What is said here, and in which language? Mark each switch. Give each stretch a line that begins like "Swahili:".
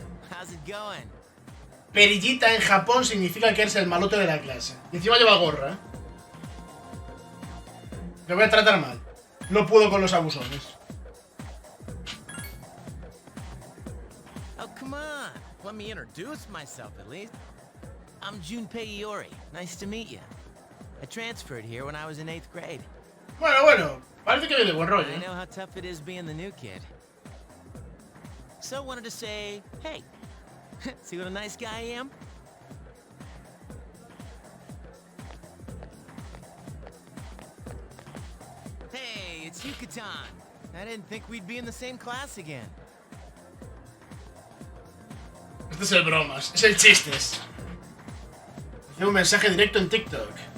English: How's it going?
Spanish: Perillita en Japón significa que eres el malote de la clase. Y encima lleva gorra, ¿eh? Te voy a tratar mal. No puedo con los abusones.
English: Oh, come on. Let me introduce myself, at least. I'm Junpei Iori. Nice to meet you. I transferred here when I was in 8th grade.
Spanish: Bueno. Parece que viene de buen rollo,
English: I
Spanish: ¿eh?
English: know how tough it is being the new kid. So I wanted to say, hey, see what a nice guy I am? Hey, it's Yucatan. I didn't think we'd be in the same class again.
Spanish: Este es el bromas, es el chistes. Hace un mensaje directo en TikTok.